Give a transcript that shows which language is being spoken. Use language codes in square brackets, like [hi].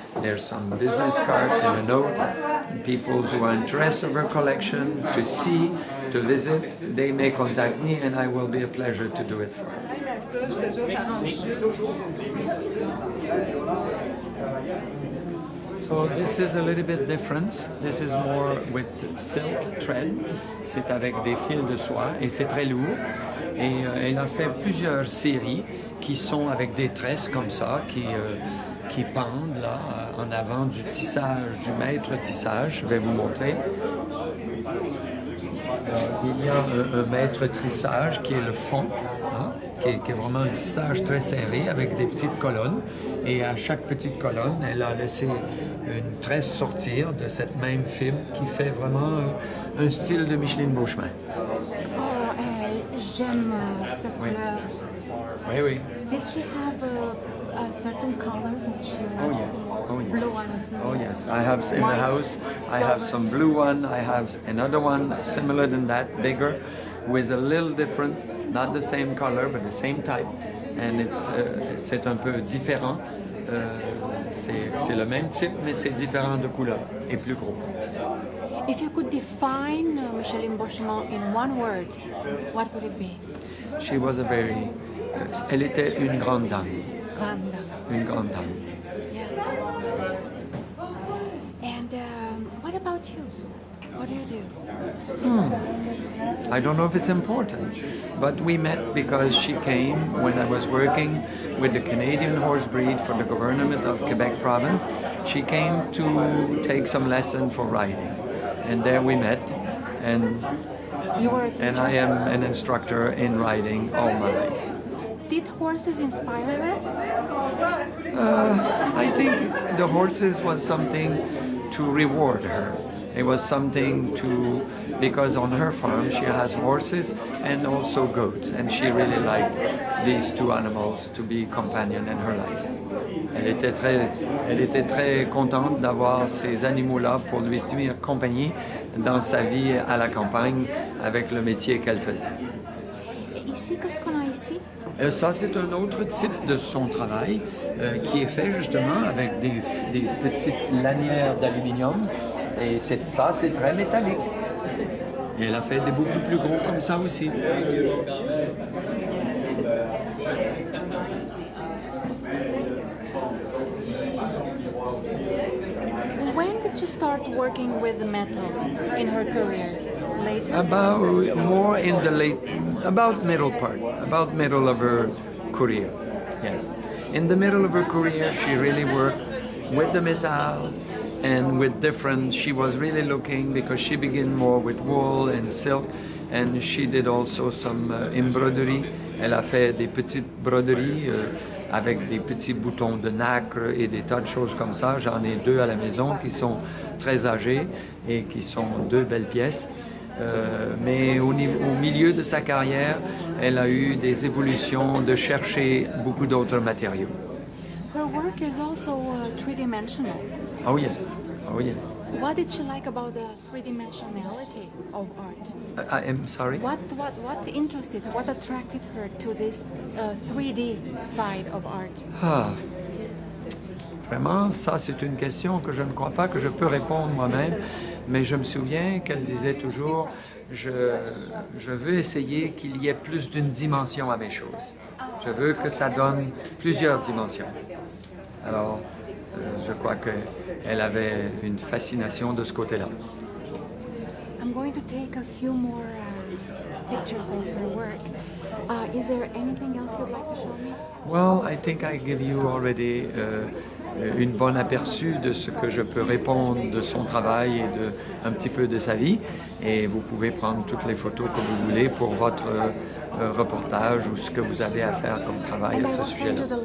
[en] There's some business card and a note. People who are interested in our collection, to see, to visit, they may contact me, and I will be a pleasure to do it for them. So this is a little bit different. This is more with silk thread. [fr] C'est avec des fils de soie et c'est très lourd. Et elle a fait plusieurs séries qui sont avec des tresses comme ça, qui pendent là en avant du tissage, du maître tissage. Je vais vous montrer. Il y a un maître tissage qui est le fond, hein, qui est vraiment un tissage très serré avec des petites colonnes. Et à chaque petite colonne, elle a laissé une tresse sortir de cette même fibre qui fait vraiment un style de Micheline Beauchemin. Oh, j'aime cette couleur. Oui, oui. [en] Did she have certain colors that she wanted? Oh yes. Oh yes. Blue one as well. Oh yes. I have in the house. I have some blue one. I have another one similar than that, bigger, with a little different, not the same color but the same type, and [fr] c'est un peu différent. C'est le même type, mais c'est différent de couleur et plus gros. [en] If you could define Micheline Beauchemin in one word, what would it be? She was a very. [fr] Elle était une grande dame. Grande dame. Une grande dame. [en] Yes. And what about you? What do you do? I don't know if it's important, but we met because she came when I was working with the Canadian horse breed for the government of Quebec province. She came to take some lesson for riding, and there we met. And You were a teacher. and I am an instructor in riding all my life. Did horses inspire her? I think the horses was something to reward her. It was something because on her farm she has horses and also goats, and she really liked these two animals to be companion in her life. [fr] Elle était très contente d'avoir ces animaux-là pour lui tenir compagnie dans sa vie à la campagne avec le métier qu'elle faisait. Et ici, qu'est-ce qu'on a ici? Ça, c'est un autre type de son travail qui est fait justement avec des petites lanières d'aluminium. Et ça, c'est très métallique. Et elle a fait des beaucoup plus gros comme ça aussi. [en] When did she start working with metal in her career? Later? About more in the about middle of her career. Yes, in the middle of her career, she really worked with the metal and with different. She was really looking because she began more with wool and silk, and she did also some embroidery. [fr] Elle a fait des petites broderies. Avec des petits boutons de nacre et des tas de choses comme ça. J'en ai 2 à la maison qui sont très âgés et qui sont 2 belles pièces. Mais au milieu de sa carrière, elle a eu des évolutions de chercher beaucoup d'autres matériaux. [en] Her work is also three-dimensional. Oh yes, oh yes. What did she like about the three-dimensionality of art? I am sorry? What interested her, what attracted her to this 3D side of art? [fr] Ah, vraiment, ça c'est une question que je ne crois pas que je peux répondre moi-même, mais je me souviens qu'elle disait toujours, je veux essayer qu'il y ait plus d'une dimension à mes choses. Je veux que ça donne plusieurs dimensions. Alors, je crois qu'elle avait une fascination de ce côté-là. [en] I'm going to take a few more pictures of her work. Is there anything else you'd like to show me? Well, I think I give you already [fr] une bonne aperçu de ce que je peux répondre de son travail et un petit peu de sa vie. Et vous pouvez prendre toutes les photos que vous voulez pour votre reportage ou ce que vous avez à faire comme travail à ce sujet-là.